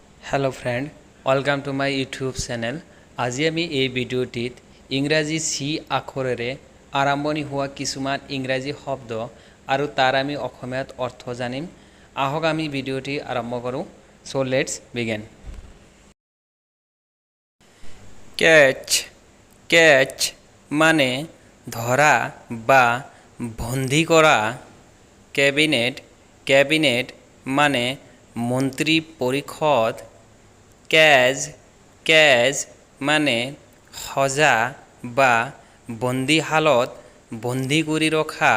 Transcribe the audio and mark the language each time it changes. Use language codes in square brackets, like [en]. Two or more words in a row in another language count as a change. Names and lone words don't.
[en] Hello friend, welcome to my YouTube channel. [as] আজি আমি এই ভিডিওটিত ইংৰাজী সি আখৰেৰে আৰম্ভণি হোৱা কিছুমান ইংৰাজী শব্দ আৰু তাৰ আমি অসমীয়াত অৰ্থ জানিম। আহক আমি ভিডিওটি আৰম্ভ কৰোঁ। [en] So let's begin. catch catch [as] মানে ধৰা বা বন্দী কৰা। [en] cabinet cabinet [as] মানে মন্ত্ৰী পৰিষদ। [en] cage cage [as] মানে সজা বা বন্দীশালত বন্দী কৰি ৰখা।